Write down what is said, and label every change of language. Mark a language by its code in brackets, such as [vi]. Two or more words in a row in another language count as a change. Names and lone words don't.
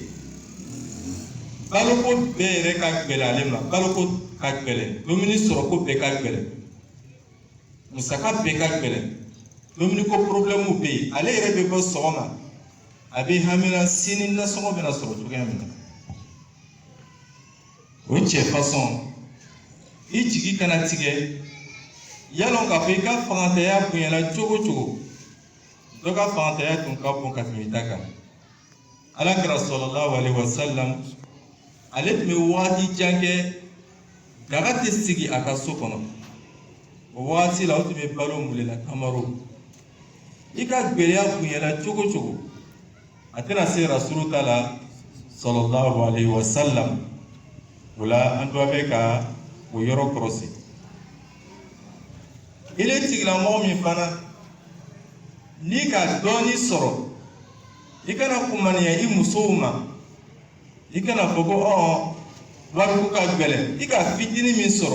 [bm] baloko bɛɛ yɛrɛ ka gɛlɛn ale ma baloko ka gɛlɛn dumuni sɔrɔko bɛɛ ka gɛlɛn musaka bɛɛ ka gɛlɛn dumuni ko problème bɛ yen ale yɛrɛ bɛ bɔ sɔgɔma a bɛ hamina sini nasɔngɔ bɛna sɔrɔ cogoya min na o cɛ façon i jigi kana tigɛ yalɔn k'a fɔ i ka fangantanya bonyana cogo cogo dɔ ka fangantanya tun ka bon ka tɛmɛ i ta kan alakira [ar] صلى الله عليه وسلم [bm] ale tun bɛ waati jan kɛ daga tɛ sigi a ka so kɔnɔ o waati la o tun bɛ balo mulela kamaro i ka gɛlɛya bonyana cogo cogo a tɛna se rasulu ta la [ar] صلى الله عليه وسلم [bm] o la an dɔ bɛ ka o yɔrɔ kɔrɔsi ile tigilamɔgɔ min fana n'i ka dɔɔni sɔrɔ i kana kumaniya i musow ma i kana fɔ ko wariko ka gɛlɛn i ka fitini min sɔrɔ